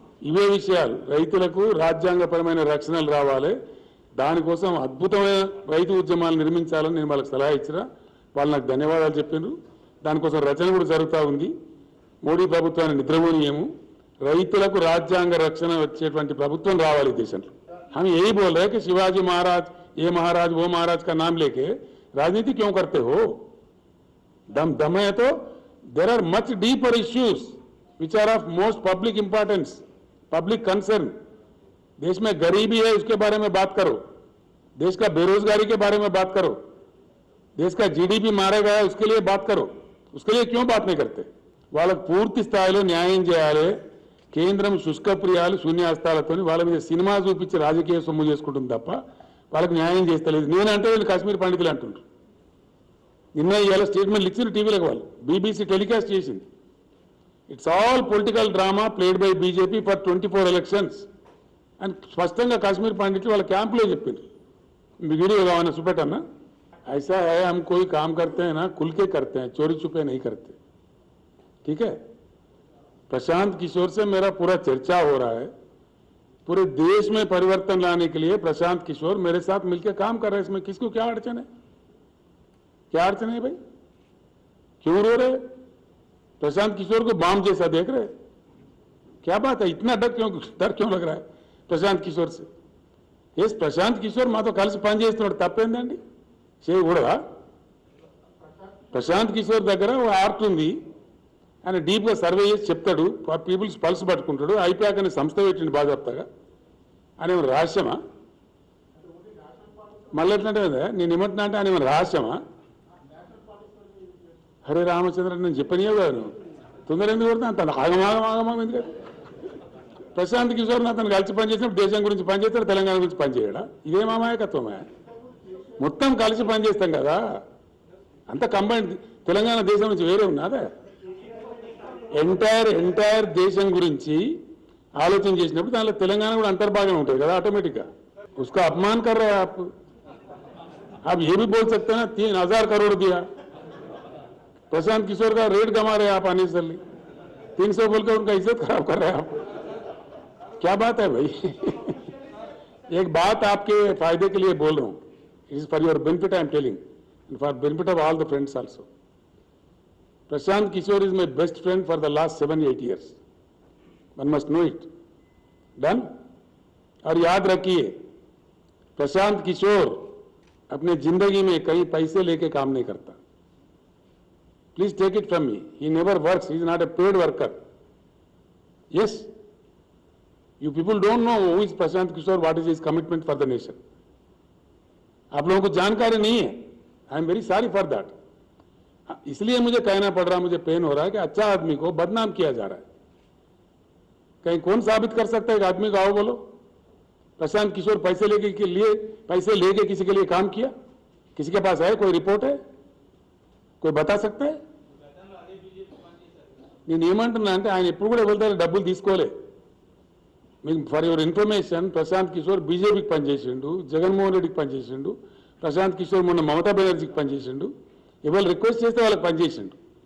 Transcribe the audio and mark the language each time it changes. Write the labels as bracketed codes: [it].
[te] ఇవే విషయాలు, రైతులకు రాజ్యాంగపరమైన రక్షణలు రావాలి, దానికోసం అద్భుతమైన రైతు ఉద్యమాలు నిర్మించాలని నేను వాళ్ళకి సలహా ఇచ్చిన. వాళ్ళు నాకు ధన్యవాదాలు చెప్పారు. దానికోసం రచన కూడా జరుగుతూ ఉంది. మోడీ ప్రభుత్వాన్ని నిద్రపోనీయము, రైతులకు రాజ్యాంగ రక్షణ వచ్చేటువంటి ప్రభుత్వం రావాలి దేశంలో. [hi] हम यही बोल रहे हैं कि शिवाजी महाराज, ये महाराज, वो महाराज का नाम लेके राजनीति क्यों करते हो? दम है तो [en] There are much deeper issues which are of most public importance, public concern. [hi] देश में गरीबी है, उसके बारे में बात करो. देश का बेरोजगारी के बारे में बात करो. देश का जीडीपी मारा गया है, उसके लिए बात करो. उसके लिए क्यों बात नहीं करते? [te] వాళ్ళకు పూర్తి స్థాయిలో న్యాయం చేయాలి. కేంద్రం శుష్కప్రియాలు, శూన్యాస్తాలతో వాళ్ళ మీద సినిమా చూపించి రాజకీయ సొమ్ము చేసుకుంటుంది తప్ప వాళ్ళకి న్యాయం చేస్తలేదు. నేనంటే వీళ్ళు కాశ్మీర్ పండితులు అంటుండ్రు. నిన్న ఇవాళ స్టేట్మెంట్లు ఇచ్చిన టీవీలకు వాళ్ళు, బీబీసీ టెలికాస్ట్ చేసింది. [en] it's all political drama played by BJP for 24 elections [te] అని స్పష్టంగా కాశ్మీర్ పండితులు వాళ్ళ క్యాంపులో చెప్పిండ్రు. మీ వీడియో కావాలన్నా చూపెట్టన్నా? [hi] ऐसा है, हम कोई काम करते हैं ना खुल के करते हैं, चोरी छुपे नहीं करते. ठीक है? प्रशांत किशोर से मेरा पूरा चर्चा हो रहा है. पूरे देश में परिवर्तन लाने के लिए प्रशांत किशोर मेरे साथ मिलकर काम कर रहे हैं. इसमें किसको क्या अड़चन है? क्या अड़चन है भाई? क्यों रो रहे? प्रशांत किशोर को बम जैसा देख रहे? क्या बात है? इतना डर क्यों लग रहा है प्रशांत किशोर से? [te] यस, प्रशांत किशोर మాతో కలిసి పనిచేస్తున్నాడు, తప్పేందండి? చేయకూడదా? ప్రశాంత్ కిషోర్ దగ్గర ఒక ఆర్ట్ ఉంది. ఆయన డీప్గా సర్వే చేసి చెప్తాడు, పీపుల్స్ పల్స్ పట్టుకుంటాడు. ఐపాక్ అనే సంస్థ పెట్టిండు బాధ్యతగా. ఆయన ఏమైనా రహస్యమా? మళ్ళీ ఎట్లంటే నేను ఏమంటున్నా అంటే ఆయన ఏమైనా రహస్యమా? హరే రామచంద్ర నేను చెప్పనియవు కాదు నువ్వు తొందర ఎందుకు కొడుతున్నా అంత ఆగమాగం ఎందుకు ప్రశాంత్ కిషోర్ అతను కలిసి పనిచేసినప్పుడు దేశం గురించి పనిచేస్తాడు తెలంగాణ గురించి పనిచేయడా ఇదే మామాయకత్వమే మొత్తం కలిసి పనిచేస్తాం కదా అంత కంబైన్ తెలంగాణ దేశం నుంచి వేరే ఉన్నదే ఎంటైర్ దేశం గురించి ఆలోచన చేసినప్పుడు దానిలో తెలంగాణ కూడా అంతర్భాగం ఉంటుంది కదా ఆటోमेटिकగా [hi] उसका अपमान कर रहे हैं आप ये भी बोल सकते हैं ना 3,000 करोड़ दिया प्रशांत किशोर का रेट गंवा रहे हैं आप अननेसेसरली 300 बोल के उनका इज्जत खराब कर रहे हैं आप क्या बात है भाई एक बात आपके फायदे के लिए बोल रहा हूं [en] It is for your benefit I am telling and for benefit of all the friends also. Prashant Kishore is my best friend for the last 7-8 years. One must know it. Done? [hi] और याद रखिए प्रशांत किशोर अपने जिंदगी में कहीं पैसे लेके काम नहीं करता. [en] Please take it from me. He never works. He is not a paid worker. Yes. You people don't know who is Prashant Kishore, what is his commitment for the nation. [hi] आप लोगों को जानकारी नहीं है. [en] I am very sorry for that. [hi] इसलिए मुझे कहना पड़ रहा, मुझे पेन हो रहा है कि अच्छा आदमी को बदनाम किया जा रहा है. कहीं कौन साबित कर सकता है कि आदमी को आओ बोलो प्रशांत किशोर पैसे लेके किसी के लिए काम किया? किसी के पास है कोई रिपोर्ट है? कोई बता सकता है? [te] నేను ఏమంటున్నా అంటే ఆయన ఎప్పుడు కూడా వెళ్తారు డబ్బులు తీసుకోలే. మీకు [en] for your information [te] Prashanth Kishore బీజేపీకి పనిచేసిండు, జగన్మోహన్ రెడ్డికి పనిచేసిండు, ప్రశాంత్ కిషోర్ మొన్న మమతా బెనర్జీకి పనిచేసిండు, ఎవరు రిక్వెస్ట్ చేస్తే వాళ్ళకి పనిచేసిండు.